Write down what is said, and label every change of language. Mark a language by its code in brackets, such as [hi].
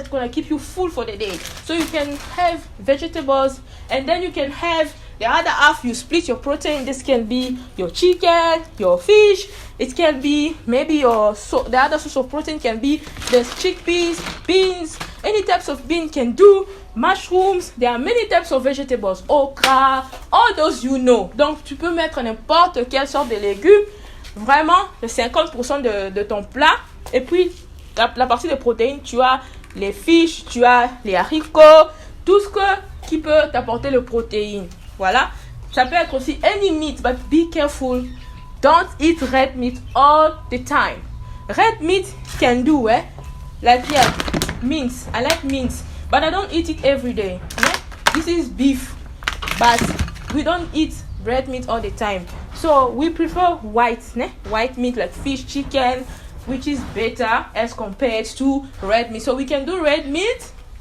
[en] That's gonna keep you full for the day. So you can have vegetables, and then you can have the other half. You split your protein. This can be your chicken, your fish. It can be maybe the other source of protein can be the chickpeas, beans. Any types of bean can do. Mushrooms. There are many types of vegetables. Okra, all those you know. [fr] Donc tu peux mettre n'importe quelle sorte de légumes. Vraiment, le 50% de ton plat. Et puis la partie de protéines, tu as les fiches, tu as les haricots, tout ce qui peut t'apporter le protéine. Voilà. Ça peut être aussi [en] any meat, but be careful. Don't eat red meat all the time. Red meat can do, like yeah, mince. I like mince, but I don't eat it every day. This is beef, but we don't eat red meat all the time. So we prefer white meat like fish, chicken, which is better as compared to red meat. So we can do red meat.